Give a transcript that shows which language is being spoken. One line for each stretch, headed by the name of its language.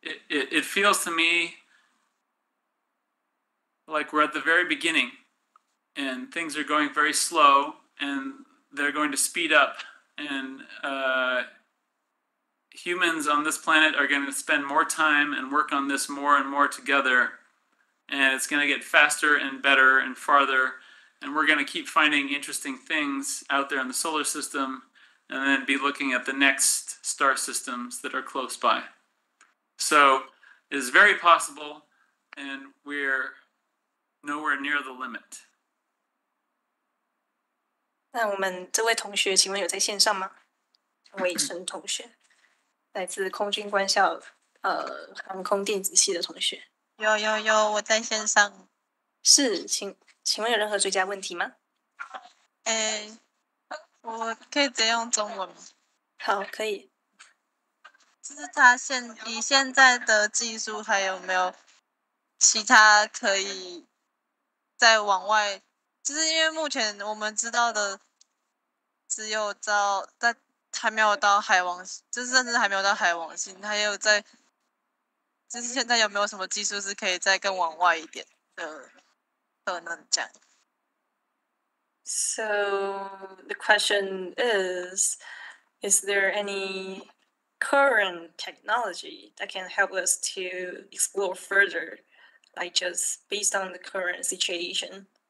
English: It feels to me like we're at the very beginning, and things are going very slow, and they're going to speed up, and humans on this planet are going to spend more time and work on this more and more together, and it's going to get faster and better and farther, and we're going to keep finding interesting things out there in the solar system, and then be looking at the next star systems that are close by. So it is very possible, and we're nowhere near the limit.
Chinese: 那我们这位同学，请问有在线上吗？魏晨同学，来自空军官校航空电子系的同学。有，我在线上。是，请问有任何追加问题吗？我可以直接用中文吗？好，可以。就是他以现在的技术，还有没有其他可以再往外？就是因为目前我们知道的只有在还没有到海王，就是甚至还没有到海王星，还有就是现在有没有什么技术是可以再更往外一点的可能这样？
English: So the question is there any current technology that can help us to explore further, like just based on the current situation?